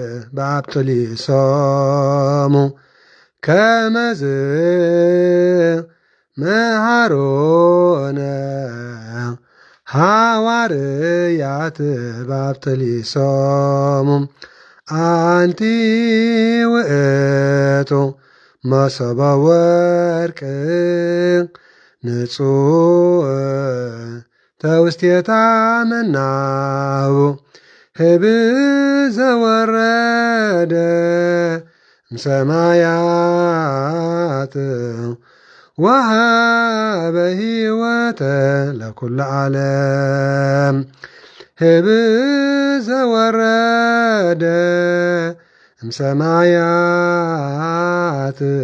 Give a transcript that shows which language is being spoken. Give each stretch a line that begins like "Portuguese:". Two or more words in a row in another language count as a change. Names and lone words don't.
Geez: በአብጥሊሶሙ ከመዝ መሃሮነ ሐዋርያት በአብጥሊሶሙ አንቲ ውእቱ መሶበ ወርቅ ንጹሕ ተውስቴታ መናሁ ህብእ ዘወረደ እምሰማያት ወሃበ ሕይወተ ለኩሉ ዓለም ህብእ ዘወረደ እምሰማያት